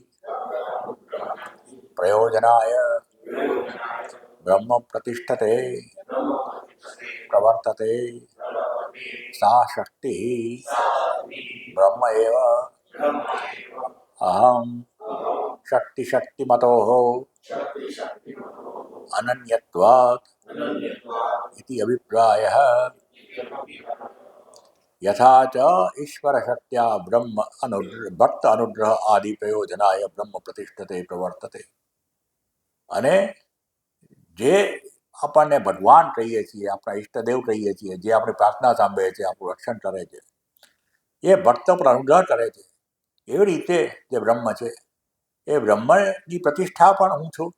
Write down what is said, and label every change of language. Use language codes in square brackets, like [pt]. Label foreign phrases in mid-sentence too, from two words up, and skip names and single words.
[sa] પ્રયોજનાય બ્રહ્મ પ્રતિષ્ઠતે પ્રવર્તતે સા શક્તિ બ્રહ્મ એવ અહમ શક્તિ શક્તિમતો અનન્યત્વાत् इति अभिप्रायः. यथा च ईश्वर शक्त्या ब्रह्म भक्त अनुग्रह आदि प्रयोजनाय ब्रह्म प्रतिष्ठते प्रवर्तते. [gu] અને જે આપણને ભગવાન કહીએ છીએ, આપણા ઈષ્ટદેવ કહીએ છીએ, જે આપણી પ્રાર્થના સાંભળે છે, આપણું રક્ષણ કરે છે, એ ભક્ત પર અનુગ્રહ કરે છે, એવી રીતે જે બ્રહ્મ છે એ બ્રહ્મની પ્રતિષ્ઠા પણ હું છું.